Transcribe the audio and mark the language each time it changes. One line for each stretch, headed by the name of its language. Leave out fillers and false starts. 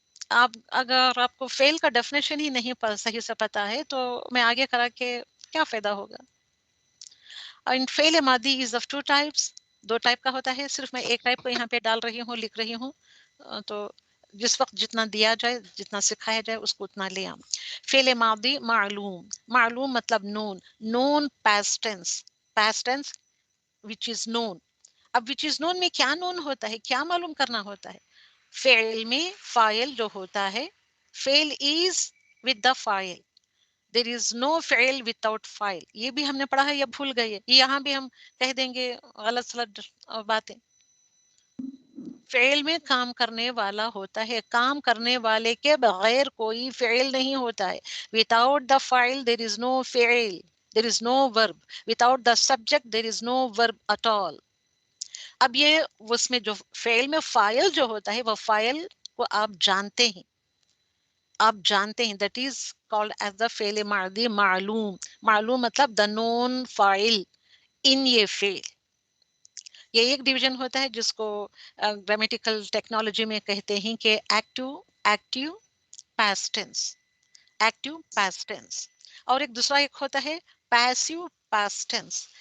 Urdu: اگر آپ کو فعل کا ڈیفینیشن ہی نہیں صحیح سے پتا ہے تو میں آگے کرا کے کیا فائدہ ہوگا. فعل ماضی
English: Is of two types.
Urdu: Do type کا ہوتا ہے. صرف میں ایک ٹائپ کو یہاں پہ ڈال رہی ہوں، لکھ رہی ہوں. تو جس وقت جتنا دیا جائے، جتنا سکھایا جائے، اس کو اتنا لے آؤں. فعل ماضی معلوم. معلوم مطلب نون.
English: Known past tense. Past tense which is known.
Urdu: اب
English: which is known
Urdu: میں کیا نون ہوتا ہے، کیا معلوم کرنا ہوتا ہے. فعل میں فاعل جو ہوتا ہے، فعل
English: is with the
Urdu: فاعل.
English: there is no فعل without فاعل.
Urdu: یہ بھی ہم نے پڑھا ہے یا بھول گئے؟ یہاں بھی ہم کہہ دیں گے غلط سلط باتیں. فعل میں کام کرنے والا ہوتا ہے. کام کرنے والے کے بغیر کوئی فعل نہیں ہوتا ہے.
English: without the فاعل there is no فعل. there is no verb. without the subject there is no verb at all.
Urdu: اب یہ اس میں جو فعل میں فاعل جو ہوتا ہے، وہ فاعل کو آپ جانتے ہیں. آپ جانتے ہیں.
English: That is called as the فعل ماضی معلوم.
Urdu: معلوم مطلب دا نون فاعل ان یہ فعل. یہ ایک ڈویژن ہوتا ہے جس کو گرامیٹیکل ٹیکنالوجی میں کہتے ہیں کہ active past tense. Active past tense. اور ایک دوسرا ایک ہوتا ہے پیسیو پاسٹ ٹینس.